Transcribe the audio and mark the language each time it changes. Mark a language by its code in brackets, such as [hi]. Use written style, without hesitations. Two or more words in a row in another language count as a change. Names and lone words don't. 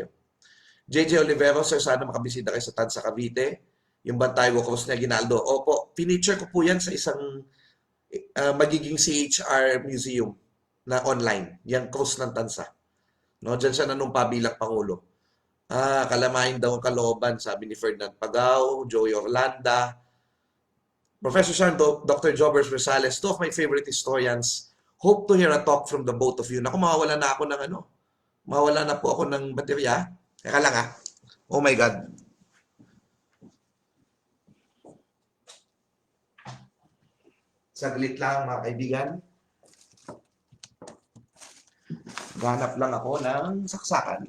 [tl] JJ Olivero, sir, sana makabisita kayo sa Tansa Cavite. Yung Bantayo Cross na Ginaldo. Opo, pinicture ko po yan sa isang magiging CHR museum na online. Yan, cross ng Tansa. No, diyan siya nanumpa bilang Pangulo. Kalamahin daw ang kalooban, sabi ni Ferdinand Pagao, Joey Orlanda, Professor Santo, Dr. Jobers Rosales, [en] two of my favorite historians. Hope to hear a talk from the both of you. [tl] Naku, mawawala na ako ng mawawala na po ako ng baterya. Teka lang [en] Oh my God. [tl] Saglit lang mga kaibigan. Ganap lang ako ng saksakan.